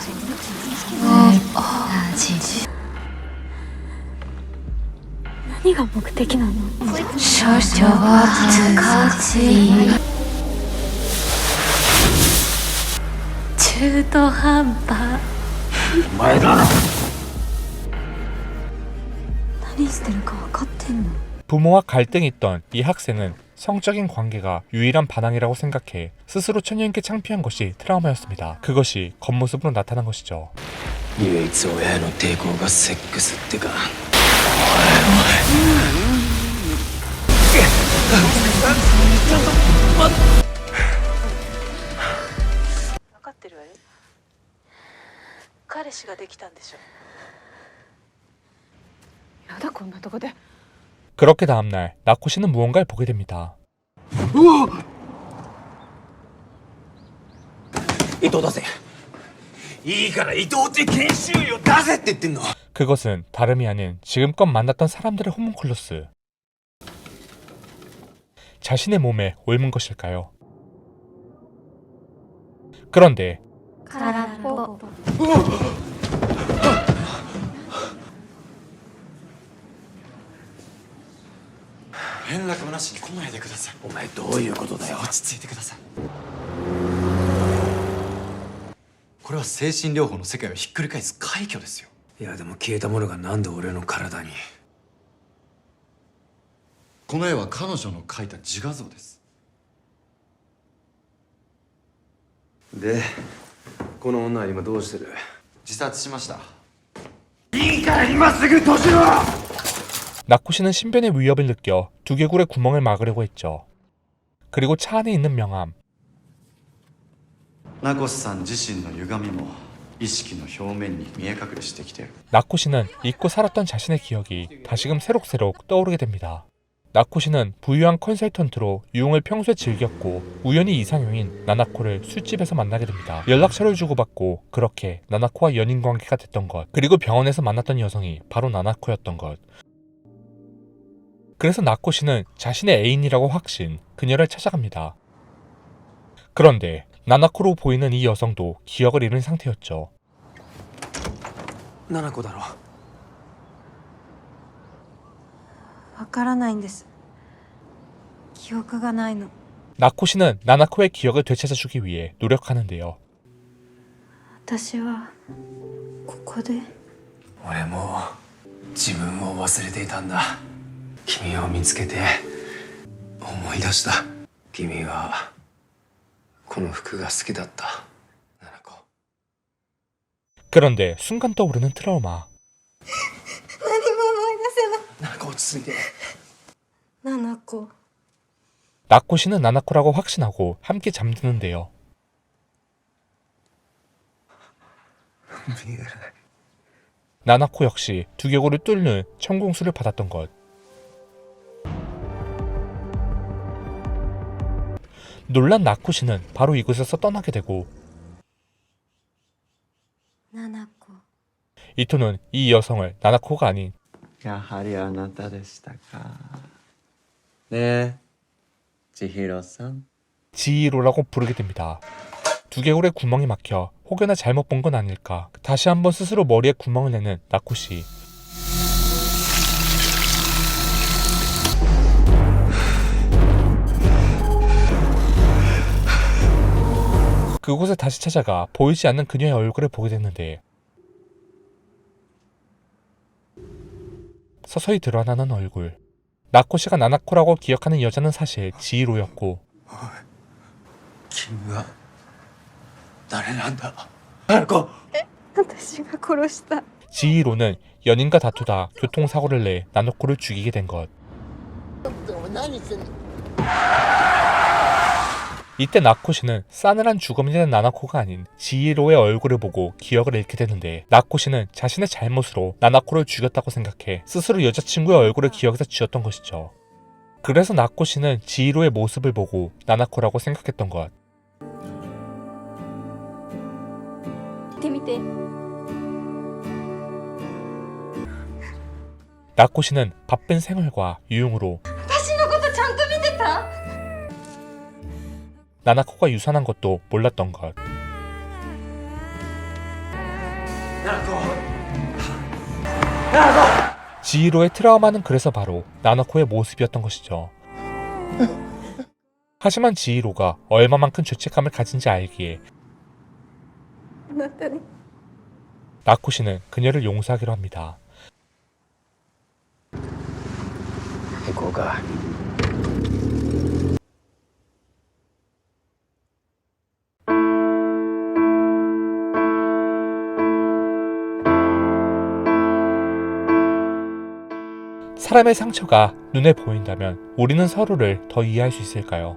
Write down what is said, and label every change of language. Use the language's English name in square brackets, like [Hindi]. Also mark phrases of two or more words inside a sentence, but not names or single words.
[Japanese] 何が目的なの少々は難しい。中途半端お前だろ。何してるか分かってんの [Korean] 부모와 갈등이 있던 이 학생은 성적인 관계가 유일한 반항이라고 생각해 스스로 처녀에게 창피한 것이 트라우마였습니다. 그것이 겉모습으로 나타난 것이죠. [Japanese] 唯一親への抵抗がセックスってか。分かってるわよ。彼氏ができたんでしょ。やだこんなとこで。 [Korean] 그렇게 다음날 나코시는 무언가를 보게 됩니다. [Japanese] 伊藤出せ。いいから伊藤って研修医を出せって言ってんの。 [Korean] 그것은 다름이 아닌 지금껏 만났던 사람들의 호문클루스. 자신의 몸에 옮은 것일까요? 그런데 [Japanese] 空っぽ連絡もなしに来ないでください。お前どういうことだよ。落ち着いてください。これは精神療法の世界をひっくり返す快挙ですよ。いやでも消えたものがなんで俺の体に。この絵は彼女の描いた自画像です。でこの女は今どうしてる。自殺しました。いいから今すぐ閉じろ。 [Korean] 나코시는 신변의 위협을 느껴 두개골의 구멍을 막으려고 했죠. 그리고 차 안에 있는 명함. [Japanese] 名越さん自身の歪みも意識の表面に見え隠れしてきてる。 [Korean] 나코시는 잊고 살았던 자신의 기억이 다시금 새록새록 떠오르게 됩니다. 나코시는 부유한 컨설턴트로 유흥을 평소에 즐겼고 우연히 이상형인 나나코를 술집에서 만나게 됩니다. 연락처를 주고받고 그렇게 나나코와 연인관계가 됐던 것, 그리고 병원에서 만났던 여성이 바로 나나코였던 것. 그래서 나코시는 자신의 애인이라고 확신, 그녀를 찾아갑니다. 그런데 나나코로 보이는 이 여성도 기억을 잃은 상태였죠. [Japanese] 七子だろ。分からないんです記憶がないの [Korean] 나코시는 나나코의 기억을 되찾아주기 위해 노력하는데요. [Japanese] 私はここで俺も自分を忘れていたんだ。君を見つけて思い出した。君はこの服が好きだった。 [Korean] 그런데 순간 떠오르는 트라우마. [Japanese] なんか落ち着いて。七子 [Korean] 나코 씨는 나나코라고 확신하고 함께 잠드는데요. 나나코 역시 두개골을 뚫는 천공수를 받았던 것. 놀란 나코 씨는 바로 이곳에서 떠나게 되고 七子 이토는 이 여성을 나나코가 아닌 [Japanese] やはりあなたでしたか。ねえ、千尋さん。 [Korean] 지히로라고 부르게 됩니다. 두개골에 구멍이 막혀 혹여나 잘못 본 건 아닐까 다시 한번 스스로 머리에 구멍을 내는 나코 씨. 그곳에 다시 찾아가 보이지 않는 그녀의 얼굴을 보게 됐는데 서서히 드러나는 얼굴. 나코 씨가 나나코라고 기억하는 여자는 사실 지히로였고 [Japanese] 君は誰なんだ。花子。私が殺した。 [Korean] 지히로는 연인과 다투다 교통사고를 내 나나코를 죽이게 된 것. 이때 나코 씨는 싸늘한 죽음이 된 나나코가 아닌 지히로의 얼굴을 보고 기억을 잃게 되는데 나코 씨는 자신의 잘못으로 나나코를 죽였다고 생각해 스스로 여자친구의 얼굴을 기억해서 지었던 것이죠. 그래서 나코 씨는 지히로의 모습을 보고 나나코라고 생각했던 것. [Japanese] 見てみて [Korean] 나코 씨는 바쁜 생활과 유흥으로 [Japanese] 私のことちゃんと見てた [Korean] 나나코가 유산한 것도 몰랐던 것. 지히로의 트라우마는 그래서 바로 나나코의 모습이었던 것이죠. 하지만 지히로가 얼마만큼 죄책감을 가진지 알기에 [Japanese] あなたに [Korean] 나코 씨는 그녀를 용서하기로 합니다. [Japanese] 行こうか。 [Korean] 사람의 상처가 눈에 보인다면 우리는 서로를 더 이해할 수 있을까요?